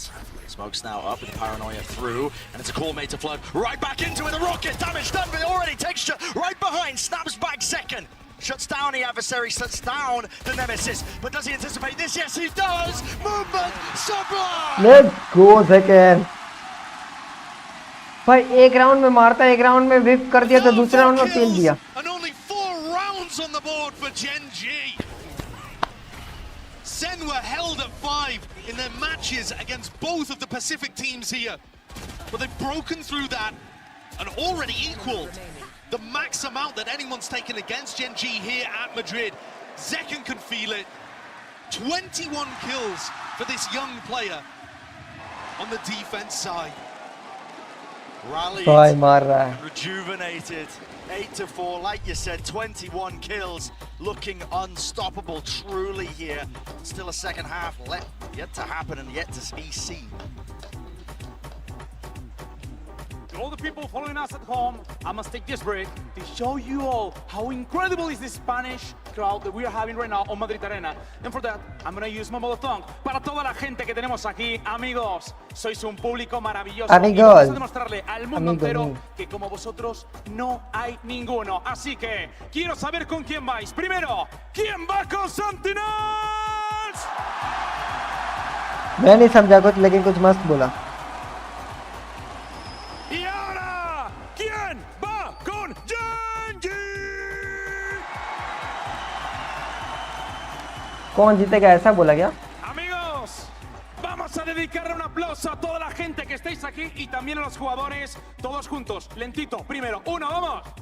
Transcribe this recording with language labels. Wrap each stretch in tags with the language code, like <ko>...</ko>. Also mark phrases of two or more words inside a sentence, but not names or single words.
<en>Smoke's now up with the paranoia through, and it's a call made to flood right back into it. The rocket damage done, but already texture right behind. Snaps back Zekken. Shuts down the adversary, shuts down the nemesis. But does he anticipate this? Yes, he does. Movement sublime. Let's go Zekken.</en> <hi>भाई एक राउंड में मारता है, एक राउंड में विप कर दिया तो दूसरे राउंड में फेल दिया.</hi> <en>And only 4 rounds on the board for Genji. SEN were held at 5 in their matches against both of the Pacific teams here. But they've broken through that and already equaled the max amount that anyone's taken against Genji here at Madrid. Zekken can feel it. 21 kills for this young player on the defense side. Rallied,</en> <hi>भाई मार रहा है.</hi> <en>rejuvenated, 8-4, like you said, 21 kills, looking unstoppable truly here. Still a second half yet to happen and yet to be seen. To all the people following us at home, I must take this break to show you all how incredible is the Spanish crowd that we are having right now on Madrid Arena. And for that, I'm going to use my mother tongue.</en> <es>Para toda la gente que tenemos aquí, amigos, sois un público maravilloso. Amigos. Y vamos a demostrarle al mundo Amigos entero míos. que como vosotros no hay ninguno. Así que quiero saber con quién vais. Primero, ¿quién va con Sentinels?</es> <hi>मैं नहीं समझा कुछ लेकिन कुछ मस्त बोला.</hi> <es>Y ahora, ¿quién va con Genji?</es> <hi>कौन जीतेगा ऐसा बोला क्या?</hi> <es>Amigos, vamos a dedicarle un aplauso a toda la gente que estáis aquí y también a los jugadores, todos juntos, lentito, primero, uno, vamos.</es>